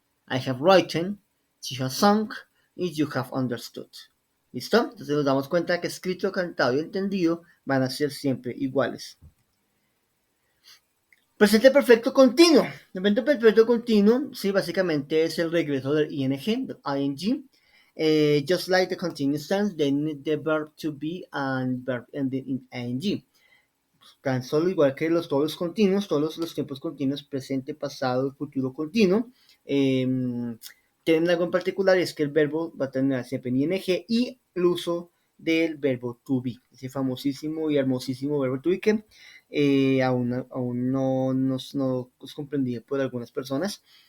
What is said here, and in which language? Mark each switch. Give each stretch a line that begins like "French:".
English: I have written, she has sung y you have understood.
Spanish: ¿Listo? Entonces nos damos cuenta que escrito, cantado y entendido van a ser siempre iguales. Presente perfecto continuo. El presente perfecto continuo, sí, básicamente es el regreso del ing, del ing.
English: Just like the continuous tense, they need the verb to be and verb ending in ing.
Spanish: Tan solo igual que todos los continuos, todos los tiempos continuos, presente, pasado, futuro continuo, tienen algo en particular, y es que el verbo va a tener siempre en ing y el uso del verbo to be, ese famosísimo y hermosísimo verbo to be que aún no es comprendido por algunas personas.